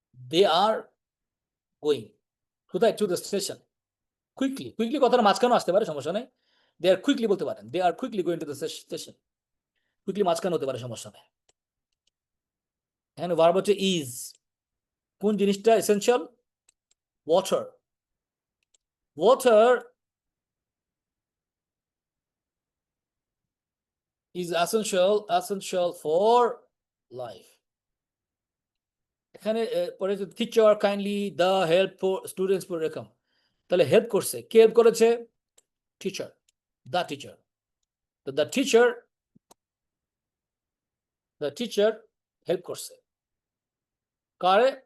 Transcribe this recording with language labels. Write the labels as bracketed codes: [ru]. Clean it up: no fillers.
[en] they are going [bn] কোথায়? [en] to the station. [bn] quickly কথাটা মাঝখানে আসতে পারে, সমস্যা নেই। [en] they are quickly [bn] বলতে পারেন, [en] they are quickly going to the station. [bn] quickly মাঝখানে হতে পারে, সমস্যা নেই। এখানে verb হচ্ছে is। কোন জিনিসটা essential? [en] water is essential for life. [bn] এখানে পরে teacher kindly the help for students for এরকম, তাহলে হেল্প করছে, কে হেল্প করেছে? Teacher, the teacher. তো দ্য টিচার হেল্প করছে কারে?